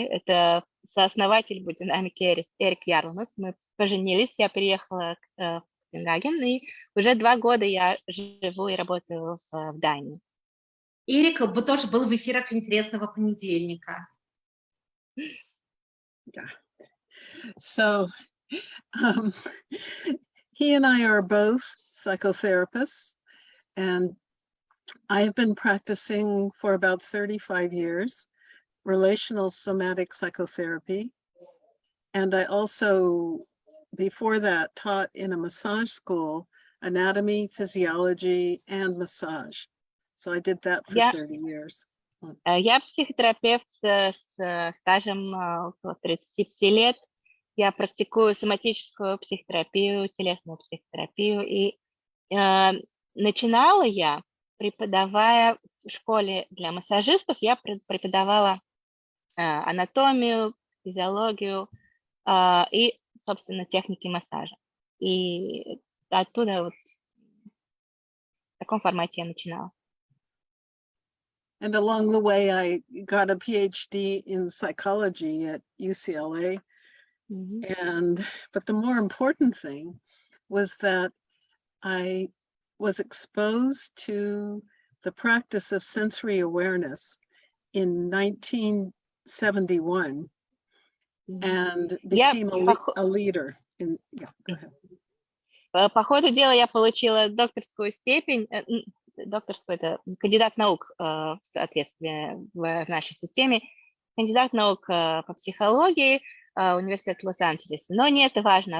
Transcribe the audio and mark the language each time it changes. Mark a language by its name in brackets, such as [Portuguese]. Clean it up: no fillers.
[Russian] Это сооснователь бодинамики Эрик Ярлнес. Мы поженились, я переехала в Копенгаген, и уже 2 года я живу и работаю в Дании. Эрик тоже был в эфирах «Интересного понедельника». [English] Yeah. So he and I are both psychotherapists, and I've been practicing for about 35 years, relational somatic psychotherapy. And I also, before that, taught in a massage school, anatomy, physiology, and massage. So I did that for 30 years. [Russian] Я психотерапевт с стажем около 35 лет. Я практикую соматическую психотерапию, телесную психотерапию. И начинала я, преподавая в школе для массажистов, я преподавала анатомию, физиологию и, собственно, техники массажа. И оттуда вот в таком формате я начинала. [English] And along the way, I got a PhD in psychology at UCLA. But the more important thing was that I was exposed to the practice of sensory awareness in 1971 and became a leader. Go ahead. [Russian] По ходу дела я получила докторскую степень, докторскую, это кандидат наук, соответственно, в нашей системе, кандидат наук по психологии, университет Лос-Анджелеса. Но не это важно.